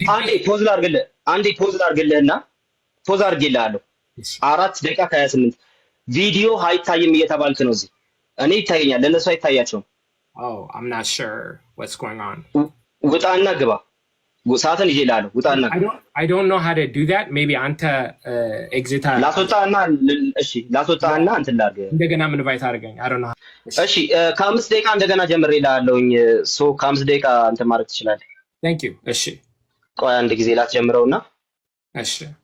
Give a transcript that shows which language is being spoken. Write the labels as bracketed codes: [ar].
[am] አንዴ ፖዝ ላድርግልህና ፖዝ አድርጌልሃለሁ። 4 ደቂቃ ከ28 ቪዲዮ አይታይም እየተባልክ ነው እዚህ። እኔ ይታየኛል፣ ለእነሱ አይታያቸውም። [en] I'm not sure what's going on። [am] ውጣና ግባ። ሰዓትን ይዤልሃለሁ። ውጣና [en] I don't know how to do that. [am] maybe አንተ ኤግዚት ላስወጣና እንትን ላድርግ። እንደገና ምን ኢንቫይት አድርገኝ። [en] I don't know. [am] እሺ ከ5 ደቂቃ እንደገና ጀምሬልሃለሁኝ። ከ5 ደቂቃ እንትን ማድረግ ትችላለህ። [en] Thank you። [am] እሺ ቆይ አንድ ጊዜ ላስጀምረውና። እሺ